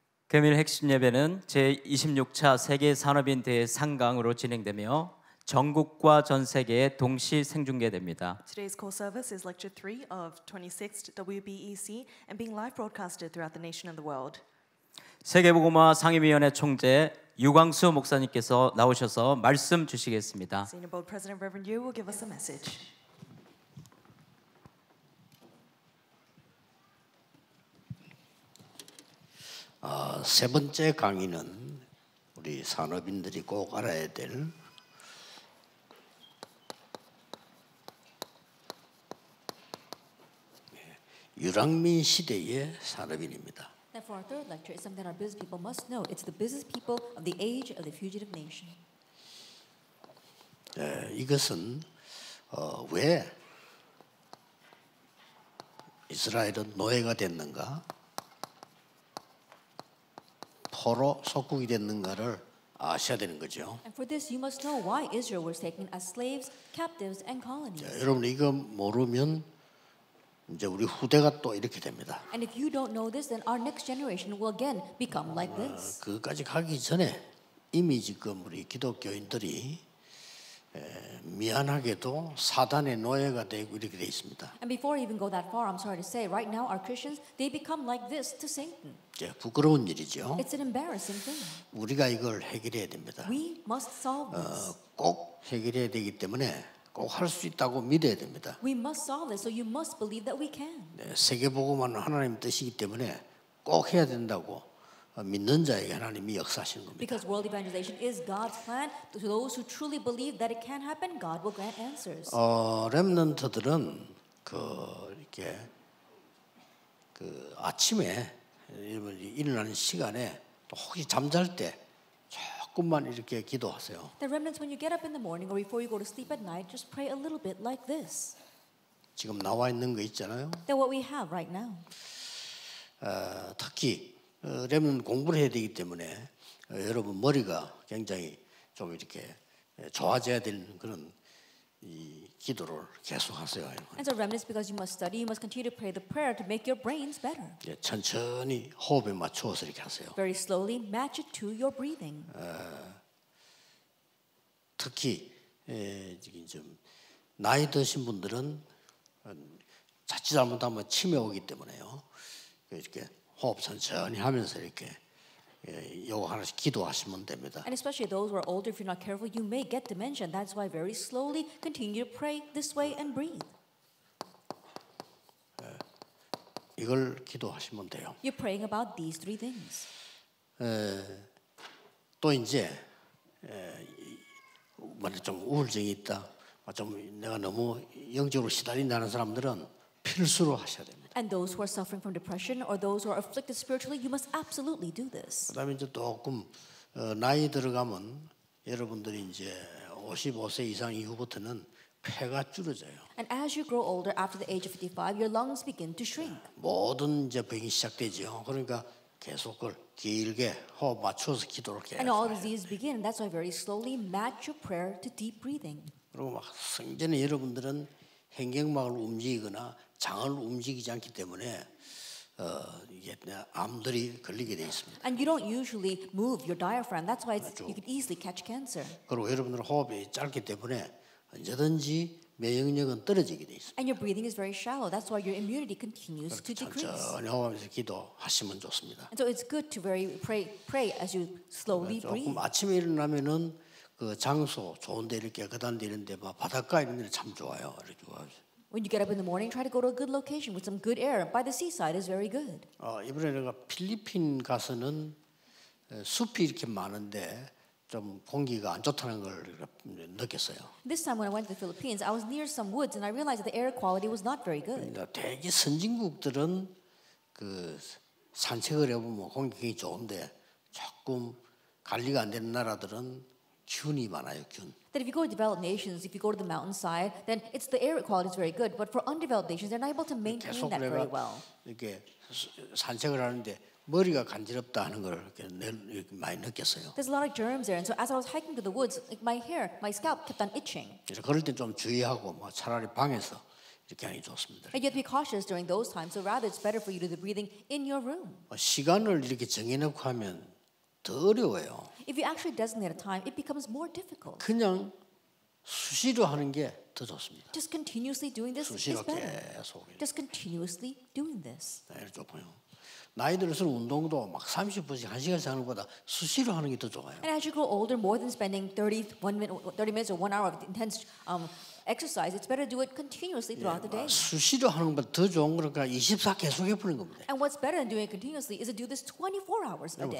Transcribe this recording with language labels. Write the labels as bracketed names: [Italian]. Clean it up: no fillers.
[Korean] 금일 핵심 예배는 제26차 세계 산업인 대회 상강으로 진행되며 전국과 전 세계에 동시 생중계됩니다. [English] Today's core service is Lecture 3 of 26th WBEC and being live broadcasted throughout the nation and the world. [Korean] 세계복음화 상임위원회 총재 유광수 목사님께서 나오셔서 말씀 주시겠습니다. [English] Senior Board President Reverend Yu will give us a message. [Korean] 세 번째 강의는 우리 산업인들이 꼭 알아야 될 유랑민 시대의 산업인입니다. [English] Now for our third lecture is something our business people must know. It's the business people of the age of the fugitive nation. [Korean] 이것은 왜 이스라엘은 노예가 됐는가? 포로 속국이 됐는가를 아셔야 되는 거죠. [English] And for this you must know why Israel was taken as slaves, captives, and colonies. [Korean] 여러분 이거 모르면 이제 우리 후대가 또 이렇게 됩니다. [English] And if you don't know this, then our next generation will again become like this. [Korean] 그까지 가기 전에 이미 지금 우리 기독교인들이 미안하게도 사단의 노예가 되고 이렇게 돼 있습니다. [English] And before I even go that far, I'm sorry to say, right now our Christians they become like this to Satan. [Korean] 부끄러운 일이죠. [English] It's an embarrassing thing. [Korean] 우리가 이걸 해결해야 됩니다. [English] We must solve this. [Korean] 꼭 해결해야 되기 때문에 꼭 할 수 있다고 믿어야 됩니다. [English] We must solve this, so you must believe that we can. [Korean] 세계복음화는 하나님 뜻이기 때문에 꼭 해야 된다고 믿는 자에게 하나님이 역사하시는 겁니다. [English] Because world evangelization is God's plan. To those who truly believe that it can happen, God will grant answers. [Korean] 렘넌트들은 이렇게 아침에 일어나는 시간에 또 혹시 잠잘 때 조금만 이렇게 기도하세요. [English] The remnants, when you get up in the morning or before you go to sleep at night, just pray a little bit like this. [Korean] 지금 나와 있는 거 있잖아요. [English] That what we have right now. [Korean] 특히 렘넌트 공부를 해야 되기 때문에 여러분 머리가 굉장히 좀 이렇게 좋아져야 되는 그런 이 기도를 계속하세요. [English] And so remnants, because you must study, you must continue to pray the prayer to make your brains better. [Korean] 천천히 호흡에 맞추어서 이렇게 하세요. [English] Very slowly match it to your breathing. [Korean] 특히 좀 나이 드신 분들은 자칫 잘못하면 치매 오기 때문에요. 이렇게 호흡 천천히 하면서 이렇게 요거 하나씩 기도하시면 됩니다. [English] And especially those who are older, if you're not careful, you may get dementia. That's why very slowly continue to pray this way and breathe. [Korean] 이걸 기도하시면 돼요. [English] You're praying about these three things. [Korean] 또 이제 만약 좀 우울증이 있다, 좀 내가 너무 영적으로 시달린다는 사람들은 필수로 하셔야 됩니다. [English] And those who are suffering from depression or those who are afflicted spiritually, you must absolutely do this. [Korean] 그다음에 이제 조금 나이 들어가면 여러분들이 이제 55세 이상 이후부터는 폐가 줄어져요. [English] And as you grow older, after the age of 55, your lungs begin to shrink. [Korean] 모든 이제 병이 시작되죠. 그러니까 계속 그걸 길게 호흡 맞춰서 기도를 해야 [English] And all diseases begin. That's why very slowly match your prayer to deep breathing. [Korean] 그리고 막 생전에 여러분들은 횡격막을 움직이거나 장을 움직이지 않기 때문에 이게 암들이 걸리게 돼 있습니다. [English] And you don't usually move your diaphragm. That's why you could easily catch cancer. [Korean] 그리고 여러분들 호흡이 짧기 때문에 언제든지 면역력은 떨어지게 돼 있습니다. [English] And your breathing is very shallow. That's why your immunity continues to decrease. [Korean] 천천히 호흡하면서 기도하시면 좋습니다. [English] And so it's good to pray as you slowly breathe. [Korean] 조금 아침에 일어나면은 그 장소 좋은데 이렇게 깨끗한 데 이런 데 막 바닷가 이런 데는 참 좋아요. 이렇게 [English] When you get up in the morning, try to go to a good location with some good air. By the seaside is very good. [Korean] 이번에 내가 필리핀 가서는 숲이 이렇게 많은데 좀 공기가 안 좋다는 걸 느꼈어요. [English] This time when I went to the Philippines, I was near some woods and I realized that the air quality was not very good. [Korean] 대개 선진국들은 그 산책을 해보면 공기 좋은데 조금 관리가 안 되는 나라들은 균이 많아요, 균. [English] That if you go to developed nations, if you go to the mountainside, then it's the air quality is very good. But for undeveloped nations, they're not able to maintain [Korean] 계속 [English] that very [Korean] 내가 [English] well. [Korean] 이렇게 산책을 하는데 머리가 간지럽다 하는 걸 이렇게 많이 느꼈어요. [English] There's a lot of germs there, and so as I was hiking to the woods, like my hair, my scalp kept on itching. [Korean] 그래서 그럴 때 좀 주의하고 뭐 차라리 방에서 이렇게 하는 게 좋습니다. [English] And you have to be cautious during those times. So rather, it's better for you to do the breathing in your room. [Korean] 시간을 이렇게 정해놓고 하면 더 어려워요. [English] If you actually designate a time, it becomes more difficult. [Korean] 그냥 수시로 하는 게 더 좋습니다. [English] Just continuously doing this [Korean] 수시로 [English] is better. [Korean] 계속. [English] Just continuously doing this. [Korean] 좋고요. 나이 들수록 운동도 막 30분씩 1시간씩 하는 것보다 수시로 하는 게 더 좋아요. [English] And as you grow older, more than spending 30 minutes or 1 hour of intense exercise, it's better to do it continuously throughout the day. [Korean] 수시로 하는 것보다 더 좋은 거니까 24 계속 해보는 겁니다. [English] And what's better than doing it continuously is to do this 24 hours a day.